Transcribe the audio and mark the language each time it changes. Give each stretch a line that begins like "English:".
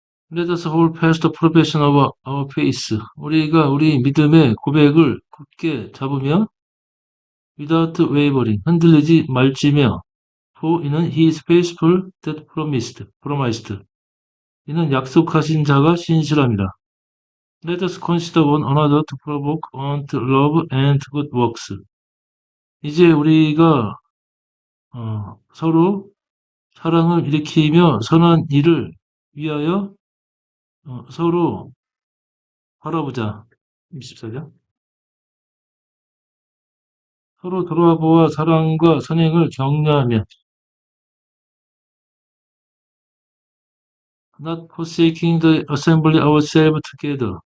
English: Let us hold fast the profession of our faith.
Korean: 우리가 우리 믿음의 고백을 굳게 잡으며
English: without wavering,
Korean: 흔들리지 말지며
English: for
Korean: 이는
English: he is faithful that promised.
Korean: 이는 약속하신 자가 신실함이라.
English: Let us consider one another to provoke unto love and good works.
Korean: 이제 우리가 서로 사랑을 일으키며 선한 일을 위하여 서로 바라보자. 24절. 서로 돌아보아 사랑과 선행을 격려하며
English: not forsaking the assembly ourselves together.